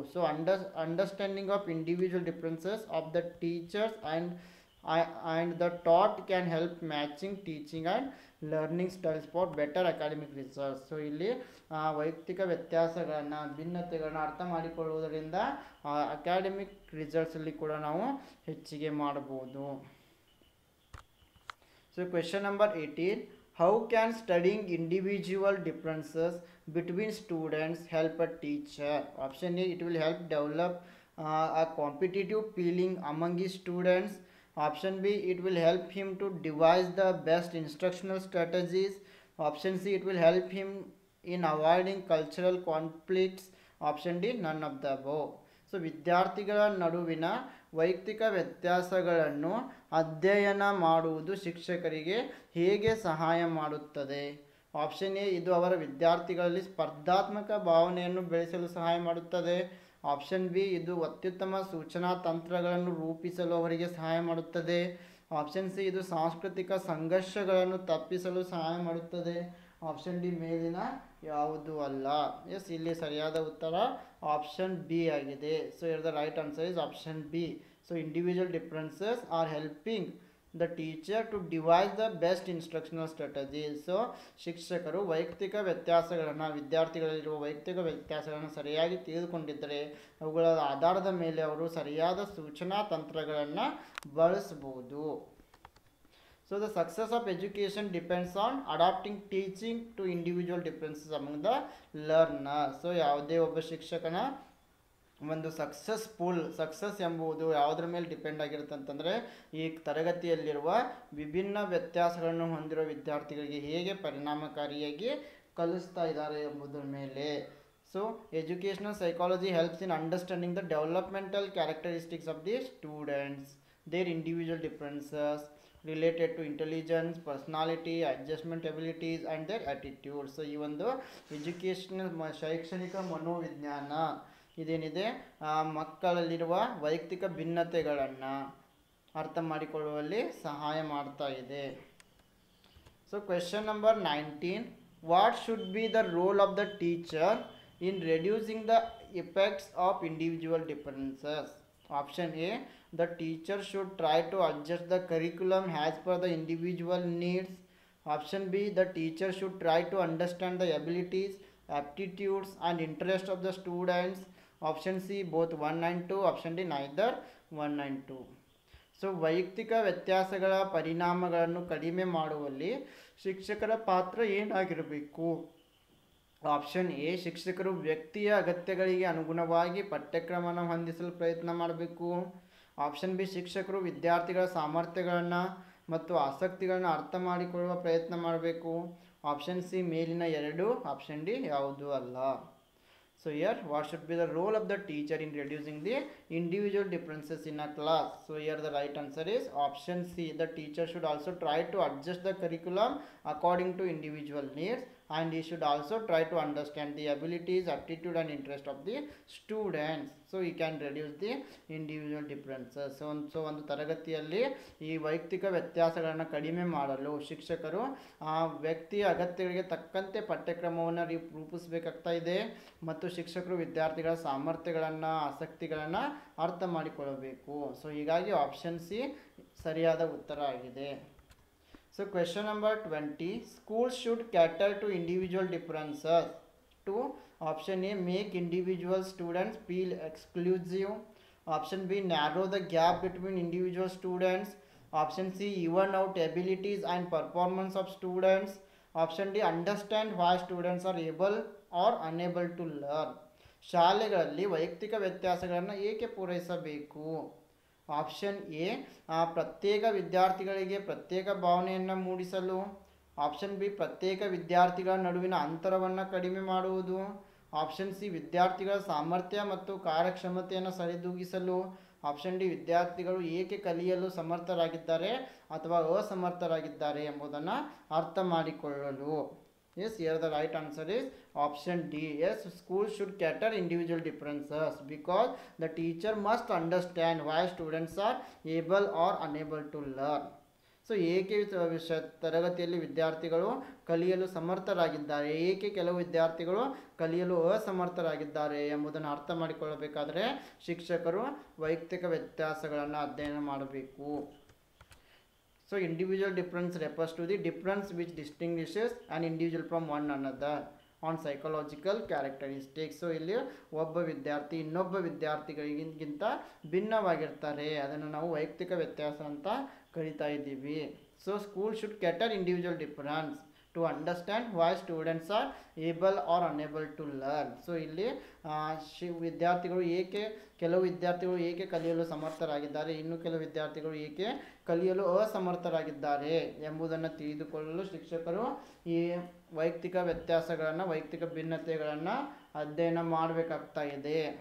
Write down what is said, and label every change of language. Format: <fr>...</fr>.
<en>So understanding of individual differences of the teachers and the taught can help matching teaching and learning styles for better academic results.</en> <kn>So ಇಲ್ಲಿ ವೈಯಕ್ತಿಕ ವ್ಯತ್ಯಾಸಗಳನ್ನು ಭಿನ್ನತೆಗಳನ್ನು ಅರ್ಥ ಮಾಡಿಕೊಳ್ಳುವುದರಿಂದ academic ರಿಸಲ್ಟ್ಸಲ್ಲಿ ಕೂಡ ನಾವು ಹೆಚ್ಚಿಗೆ ಮಾಡಬಹುದು.</kn> <en>So question number 18, How can studying individual differences between students help a teacher? Option A, it will help develop a competitive feeling among his students. Option B, it will help him to devise the best instructional strategies. Option C, it will help him in avoiding cultural conflicts. Option D, none of the above.</en> <kn>So ವಿದ್ಯಾರ್ಥಿಗಳ ನಡುವಿನ ವೈಯಕ್ತಿಕ ವ್ಯತ್ಯಾಸಗಳನ್ನು ಅಧ್ಯಯನ ಮಾಡುವುದು ಶಿಕ್ಷಕರಿಗೆ ಹೇಗೆ ಸಹಾಯ ಮಾಡುತ್ತದೆ? ಆಪ್ಷನ್ ಎ, ಇದು ಅವರ ವಿದ್ಯಾರ್ಥಿಗಳಲ್ಲಿ ಸ್ಪರ್ಧಾತ್ಮಕ ಭಾವನೆಯನ್ನು ಬೆಳೆಸಲು ಸಹಾಯ ಮಾಡುತ್ತದೆ. ಆಪ್ಷನ್ ಬಿ, ಇದು ಅತ್ಯುತ್ತಮ ಸೂಚನಾ ತಂತ್ರಗಳನ್ನು ರೂಪಿಸಲು ಅವರಿಗೆ ಸಹಾಯ ಮಾಡುತ್ತದೆ. ಆಪ್ಷನ್ ಸಿ, ಇದು ಸಾಂಸ್ಕೃತಿಕ ಸಂಘರ್ಷಗಳನ್ನು ತಪ್ಪಿಸಲು ಸಹಾಯ ಮಾಡುತ್ತದೆ. ಆಪ್ಷನ್ ಡಿ ಮೇಲಿನ ಯಾವುದು ಅಲ್ಲ. ಎಸ್, ಇಲ್ಲಿ ಸರಿಯಾದ ಉತ್ತರ ಆಪ್ಷನ್ ಬಿ ಆಗಿದೆ.</kn> <en>So here the right answer is option B. So individual differences are helping the teacher to devise the best instructional strategy.</en> <kn>So ಶಿಕ್ಷಕರು ವೈಯಕ್ತಿಕ ವ್ಯತ್ಯಾಸಗಳನ್ನು, ವಿದ್ಯಾರ್ಥಿಗಳಲ್ಲಿರುವ ವೈಯಕ್ತಿಕ ವ್ಯತ್ಯಾಸಗಳನ್ನು ಸರಿಯಾಗಿ ತಿಳಿದುಕೊಂಡಿದ್ದರೆ ಅವುಗಳ ಆಧಾರದ ಮೇಲೆ ಅವರು ಸರಿಯಾದ ಸೂಚನಾ ತಂತ್ರಗಳನ್ನು ಬಳಸಬಹುದು.</kn> <en>So the success of education depends on adapting teaching to individual differences among the learners.</en> <kn>So ಯಾವುದೇ ಒಬ್ಬ ಶಿಕ್ಷಕನ ಒಂದು ಸಕ್ಸಸ್ ಎಂಬುದು ಯಾವುದರ ಮೇಲೆ ಡಿಪೆಂಡ್ ಆಗಿರುತ್ತೆ ಅಂತಂದರೆ ಈ ತರಗತಿಯಲ್ಲಿರುವ ವಿಭಿನ್ನ ವ್ಯತ್ಯಾಸಗಳನ್ನು ಹೊಂದಿರುವ ವಿದ್ಯಾರ್ಥಿಗಳಿಗೆ ಹೇಗೆ ಪರಿಣಾಮಕಾರಿಯಾಗಿ ಕಲಿಸ್ತಾ ಇದ್ದಾರೆ ಎಂಬುದರ ಮೇಲೆ.</kn> <en>So educational psychology helps in understanding the developmental characteristics of the students, their individual differences related to intelligence, personality, adjustment abilities and their attitude.</en> <kn>So ಈ ಒಂದು ಎಜುಕೇಷನಲ್ ಶೈಕ್ಷಣಿಕ ಮನೋವಿಜ್ಞಾನ ಇದೇನಿದೆ ಮಕ್ಕಳಲ್ಲಿರುವ ವೈಯಕ್ತಿಕ ಭಿನ್ನತೆಗಳನ್ನು ಅರ್ಥ ಮಾಡಿಕೊಳ್ಳುವಲ್ಲಿ ಸಹಾಯ ಮಾಡ್ತಾ ಇದೆ.</kn> <en>So question number 19, what should be the role of the teacher in reducing the effects of individual differences? Option A, the teacher should try to adjust the curriculum as per the individual needs. Option B, the teacher should try to understand the abilities, aptitudes and interests of the students. Option C, both 1 and 2. Option D, neither 1 and 2.</en> <kn>So ವೈಯಕ್ತಿಕ ವ್ಯತ್ಯಾಸಗಳ ಪರಿಣಾಮಗಳನ್ನು ಕಡಿಮೆ ಮಾಡುವಲ್ಲಿ ಶಿಕ್ಷಕರ ಪಾತ್ರ ಏನಾಗಿರಬೇಕು? Option A, ಶಿಕ್ಷಕರು ವ್ಯಕ್ತಿಯ ಅಗತ್ಯಗಳಿಗೆ ಅನುಗುಣವಾಗಿ ಪಠ್ಯಕ್ರಮವನ್ನು ಹೊಂದಿಸಲು ಪ್ರಯತ್ನ ಮಾಡಬೇಕು. ಆಪ್ಷನ್ ಬಿ, ಶಿಕ್ಷಕರು ವಿದ್ಯಾರ್ಥಿಗಳ ಸಾಮರ್ಥ್ಯಗಳನ್ನು ಮತ್ತು ಆಸಕ್ತಿಗಳನ್ನು ಅರ್ಥ ಮಾಡಿಕೊಳ್ಳುವ ಪ್ರಯತ್ನ ಮಾಡಬೇಕು. ಆಪ್ಷನ್ ಸಿ ಮೇಲಿನ ಎರಡು. ಆಪ್ಷನ್ ಡಿ ಯಾವುದು ಅಲ್ಲ.</kn> <en>So here, what should be the role of the teacher in reducing the individual differences in a class? So here the right answer is option C. The teacher should also try to adjust the curriculum according to individual needs, and he should also try to understand the abilities, aptitude and interest of the students, so he can reduce the individual differences.</en> <kn>So ಒಂದು ತರಗತಿಯಲ್ಲಿ ಈ ವೈಯಕ್ತಿಕ ವ್ಯತ್ಯಾಸಗಳನ್ನು ಕಡಿಮೆ ಮಾಡಲು ಶಿಕ್ಷಕರು ಆ ವ್ಯಕ್ತಿಯ ಅಗತ್ಯಗಳಿಗೆ ತಕ್ಕಂತೆ ಪಠ್ಯಕ್ರಮವನ್ನು ರೂಪಿಸಬೇಕಾಗ್ತಾ ಇದೆ ಮತ್ತು ಶಿಕ್ಷಕರು ವಿದ್ಯಾರ್ಥಿಗಳ ಸಾಮರ್ಥ್ಯಗಳನ್ನು, ಆಸಕ್ತಿಗಳನ್ನು ಅರ್ಥ ಮಾಡಿಕೊಳ್ಳಬೇಕು. ಸೊ ಹೀಗಾಗಿ ಆಪ್ಷನ್ ಸಿ ಸರಿಯಾದ ಉತ್ತರ ಆಗಿದೆ.</kn> <en>So question number 20, schools should cater to individual differences to option A, make individual students feel exclusive. Option B, narrow the gap between individual students. Option C, even out abilities and performance of students. Option D, understand why students are able or unable to learn.</en> <kn>ಶಾಲೆಗಳಲ್ಲಿ ವೈಯಕ್ತಿಕ ವ್ಯತ್ಯಾಸಗಳನ್ನು ಏಕೆ ಪೂರೈಸಬೇಕು? Option A, ಪ್ರತ್ಯೇಕ ವಿದ್ಯಾರ್ಥಿಗಳಿಗೆ ಪ್ರತ್ಯೇಕ ಭಾವನೆಯನ್ನು ಮೂಡಿಸಲು. ಆಪ್ಷನ್ ಬಿ, ಪ್ರತ್ಯೇಕ ವಿದ್ಯಾರ್ಥಿಗಳ ನಡುವಿನ ಅಂತರವನ್ನು ಕಡಿಮೆ ಮಾಡುವುದು. ಆಪ್ಷನ್ ಸಿ, ವಿದ್ಯಾರ್ಥಿಗಳ ಸಾಮರ್ಥ್ಯ ಮತ್ತು ಕಾರ್ಯಕ್ಷಮತೆಯನ್ನು ಸರಿದೂಗಿಸಲು. ಆಪ್ಷನ್ ಡಿ, ವಿದ್ಯಾರ್ಥಿಗಳು ಏಕೆ ಕಲಿಯಲು ಸಮರ್ಥರಾಗಿದ್ದಾರೆ ಅಥವಾ ಅಸಮರ್ಥರಾಗಿದ್ದಾರೆ ಎಂಬುದನ್ನು ಅರ್ಥ ಮಾಡಿಕೊಳ್ಳಲು.</kn> <en>Yes, here the right answer is option D. Yes, school should cater individual differences because the teacher must understand why students are able or unable to learn.</en> <kn>So ಏಕೆ ತರಗತಿಯಲ್ಲಿ ವಿದ್ಯಾರ್ಥಿಗಳು ಕಲಿಯಲು ಸಮರ್ಥರಾಗಿದ್ದಾರೆ, ಏಕೆ ಕೆಲವು ವಿದ್ಯಾರ್ಥಿಗಳು ಕಲಿಯಲು ಅಸಮರ್ಥರಾಗಿದ್ದಾರೆ ಎಂಬುದನ್ನು ಅರ್ಥ ಮಾಡಿಕೊಳ್ಳಬೇಕಾದರೆ ಶಿಕ್ಷಕರು ವೈಯಕ್ತಿಕ ವ್ಯತ್ಯಾಸಗಳನ್ನು ಅಧ್ಯಯನ ಮಾಡಬೇಕು.</kn> <en>So individual difference refers to the difference which distinguishes an individual from one another on psychological characteristics.</en> <kn>So ಇಲ್ಲಿ ಒಬ್ಬ ವಿದ್ಯಾರ್ಥಿ ಇನ್ನೊಬ್ಬ ವಿದ್ಯಾರ್ಥಿಗಳಿಗಿಂತ ಭಿನ್ನವಾಗಿರ್ತಾರೆ, ಅದನ್ನು ನಾವು ವೈಯಕ್ತಿಕ ವ್ಯತ್ಯಾಸ ಅಂತ ಕರಿತಾ ಇದ್ದೀವಿ.</kn> <en>So school should cater individual difference to understand why students are able or unable to learn.</en> <kn>So ಇಲ್ಲಿ ವಿದ್ಯಾರ್ಥಿಗಳು ಏಕೆ, ಕೆಲವು ವಿದ್ಯಾರ್ಥಿಗಳು ಏಕೆ ಕಲಿಯಲು ಸಮರ್ಥರಾಗಿದ್ದಾರೆ, ಇನ್ನು ಕೆಲವು ವಿದ್ಯಾರ್ಥಿಗಳು ಏಕೆ ಕಲಿಯಲು ಅಸಮರ್ಥರಾಗಿದ್ದಾರೆ ಎಂಬುದನ್ನು ತಿಳಿದುಕೊಳ್ಳಲು ಶಿಕ್ಷಕರು ಈ ವೈಯಕ್ತಿಕ ವ್ಯತ್ಯಾಸಗಳನ್ನು, ವೈಯಕ್ತಿಕ ಭಿನ್ನತೆಗಳನ್ನು ಅಧ್ಯಯನ ಮಾಡಬೇಕಾಗ್ತಾ ಇದೆ.</kn>